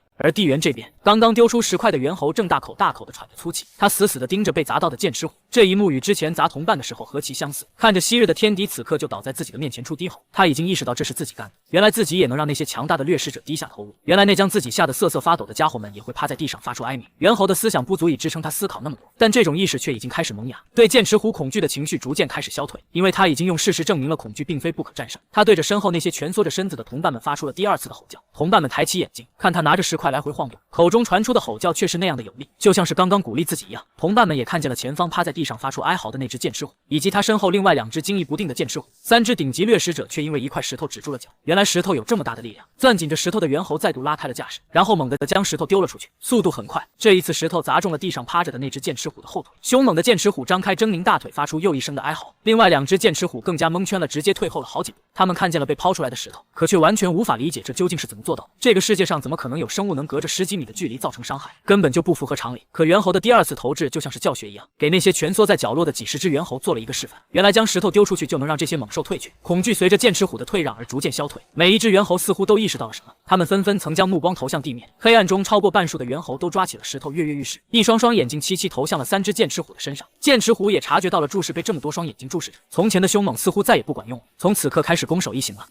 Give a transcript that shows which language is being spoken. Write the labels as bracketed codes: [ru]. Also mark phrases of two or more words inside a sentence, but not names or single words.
[zh] 而地猿這邊，剛剛丟出石塊的猿猴正大口大口地喘着粗氣，他死死地盯着被砸到的劍齒虎。這一幕與之前砸同伴的時候何其相似，看着昔日的天敵此刻就倒在自己的面前處低吼，他已經意識到這是自己幹的。原來自己也能讓那些強大的掠食者低下頭颅，原來那將自己嚇得瑟瑟發抖的家伙們也會趴在地上發出哀鳴。猿猴的思想不足以支撐他思考那麼多，但這種意識卻已經開始萌芽。對劍齒虎恐懼的情緒逐漸開始消退，因為他已經用事實證明了恐懼並非不可戰勝。他對着身後那些蜷縮着身子的同伴們發出了第2次的吼叫。同伴們抬起眼睛，看他拿着石塊來回晃動，口中傳出的吼叫卻是那樣的有力，就像是剛剛鼓勵自己一樣。同伴們也看見了前方趴在地上發出哀嚎的那只剑齒虎，以及他身後另外2只驚疑不定的劍齒虎。3只頂級掠食者卻因為一塊石頭止住了腳。原來石頭有這麼大的力量。攥緊着石頭的猿猴再度拉開了架勢，然後猛地將石頭丟了出去，速度很快。這一次石頭砸中了地上趴着的那只剑齒虎的後腿，兇猛的剑齒虎張開狰狞大腿，發出又一聲的哀嚎。另外2只劍齒虎更加蒙圈了，直接退後了好幾步。他們看見了被拋出來的石頭，可卻完全無法理解這究竟是怎麼做到的。這個世界上怎麼可能有生物能隔着10幾米的距離造成傷害？根本就不符合常理。可猿猴的第2次投掷就像是教學一樣，給那些蜷縮在角落的幾十只猿猴做了一個示範。原來將石頭丟出去就能讓這些猛獸退去，恐懼隨着劍齒虎的退讓而逐漸消退。每一只猿猴似乎都意識到了什麼，他們紛紛曾將目光投向地面。黑暗中，超過半數的猿猴都抓起了石頭，躍躍欲試，一雙双眼睛齐齊投向了3只剑齒虎的身上。剑齒虎也察覺到了注视被這麼多雙眼睛注視着，從前的兇猛似乎再也不管用了，從此刻開始攻守一行了。